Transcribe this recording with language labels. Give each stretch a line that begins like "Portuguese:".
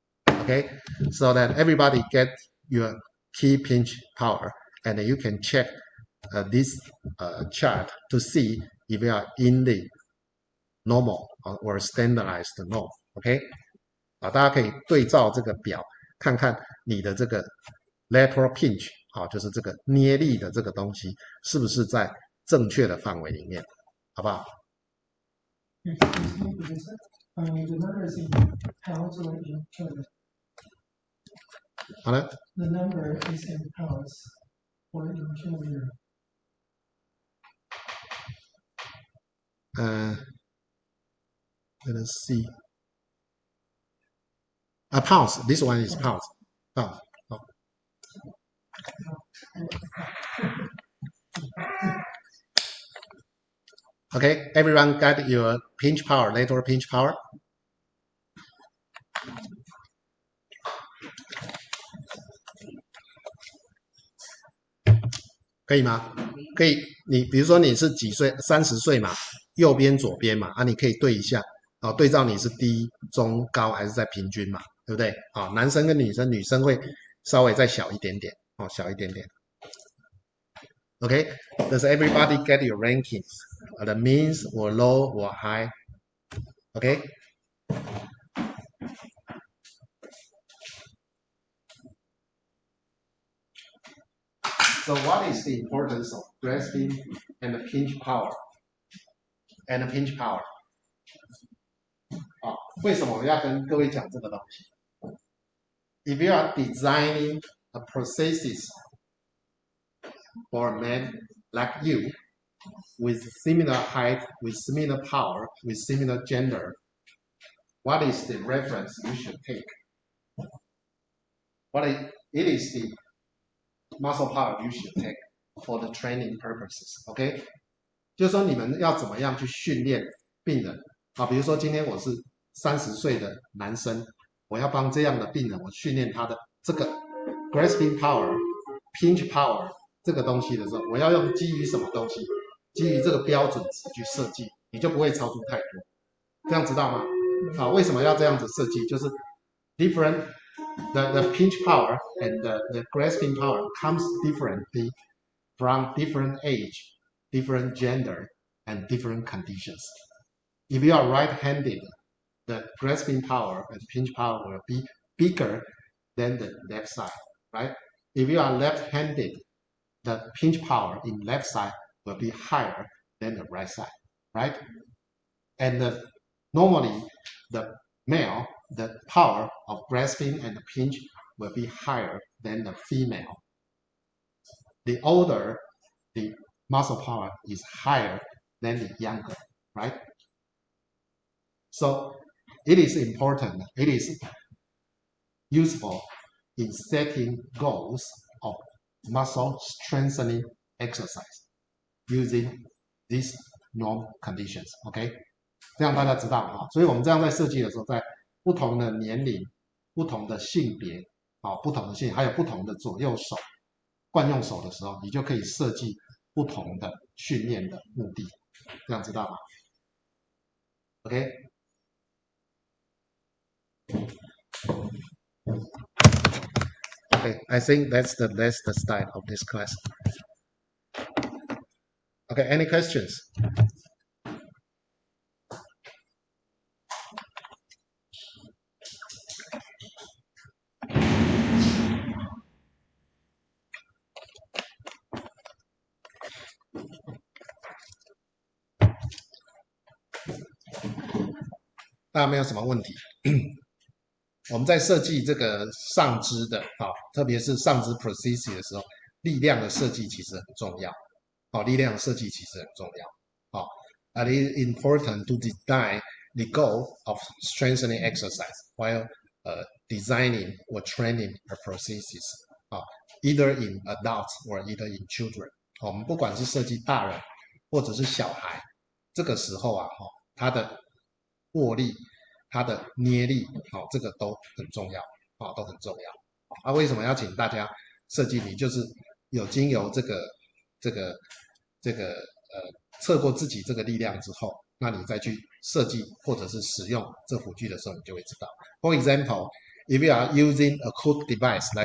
English: Okay, so that everybody gets your key pinch power, and you can check this chart to see if you are in the normal or standardized norm. OK，
Chinese: 大家可以对照这个表，看看你的这个 lateral pinch， 好，就是这个捏力的这个东西是不是在正确的范围里面，好不好？
English: The number is in pounds or in children?
Chinese: 好了，
English: The number is in pounds or in children? Let us see. Pounds. This one is pounds. Pounds. Oh. Okay, everyone got your pinch power, lateral pinch power?
Chinese: (可以吗？可以。你比如说你是几岁？30岁嘛，右边左边嘛，你可以对一下，对照你是低、中、高还是在平均嘛，对不对？男生跟女生，女生会稍微再小一点点，小一点点。
English: Okay, does everybody get your rankings? The means or low or high? Okay. So what is the importance of grasping and pinch power? And pinch power.
Chinese: 为什么我要跟各位讲这个东西
English: ？If you are designing a prosthesis for a man like you, with similar height, with similar power, with similar gender, what is the reference you should take? It is the muscle power you should take for the training purposes.
Chinese: OK， 就是说你们要怎么样去训练病人比如说今天我是30岁的男生，我要帮这样的病人，我训练他的这个 grasping power、pinch power 这个东西的时候，我要用基于什么东西？基于这个标准值去设计，你就不会超出太多。这样知道吗？为什么要这样子设计？就是
English: different the pinch power and the grasping power comes differently from different age, different gender, and different conditions. If you are right-handed, the grasping power and pinch power will be bigger than the left side, right? If you are left-handed, the pinch power in left side will be higher than the right side, right? And normally, the male, the power of grasping and pinch will be higher than the female. The older, the muscle power is higher than the younger, right? So it is important, it is useful in setting goals of muscle strengthening exercise using these norm conditions, OK?
Chinese: 这样大家知道所以我们这样在设计的时候，在不同的年龄、不同的性别、不同的性，还有不同的左右手、惯用手的时候，你就可以设计不同的训练的目的，这样知道吗 ？OK？
English: Okay, I think that's the style of this class. Okay, any questions?
Chinese: 大家没有什么问题？我们在设计这个上肢的特别是上肢 prosthesis 的时候，力量的设计其实很重要。力量的设计其实很重要。
English: It is important to design the goal of strengthening exercise while designing or training a prosthesis. Either in adults or either in children.
Chinese: 我们不管是设计大人或者是小孩，这个时候他的握力、它的捏力，这个都很重要，都很重要。为什么要请大家设计题？就是有经由这个测过自己这个力量之后，那你再去设计或者是使用这辅具的时候，你就会知道。
English: For example, if you are using a hook device like